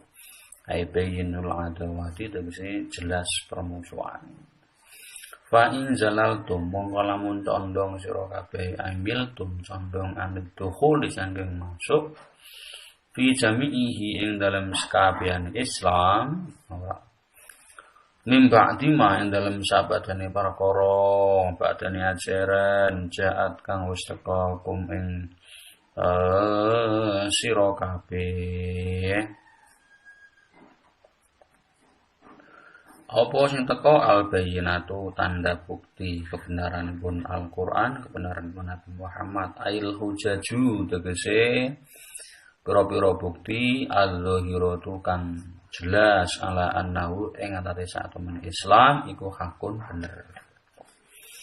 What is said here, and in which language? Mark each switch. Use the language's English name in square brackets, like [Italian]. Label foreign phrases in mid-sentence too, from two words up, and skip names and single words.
[Arabic] Ai bayyinul adawati [Javanese] tegese jelas permusuhan. [Arabic] Fa in zalaltum [Javanese] mongko lamun condong sira kabeh ambil condong [Arabic] anil dukhul [Javanese] disangking masuk [Arabic] fi jami'ihi [Javanese] ing dalam sekabian Islam [Arabic] min ba'di ma [Javanese] ing dalam sabadane perkara badane ajaran jaat kang wis teka kum ing sira kabeh apa sing teko al-bayyinatu tanda bukti kebenaranipun Al-Qur'an kebenaranipun Nabi Muhammad [Arabic] ail hujaju [Javanese] tegese pira-pira bukti al-zahiratu kang jelas [Arabic] ala annahu [Javanese] ing atase sak temen Islam iku hakun bener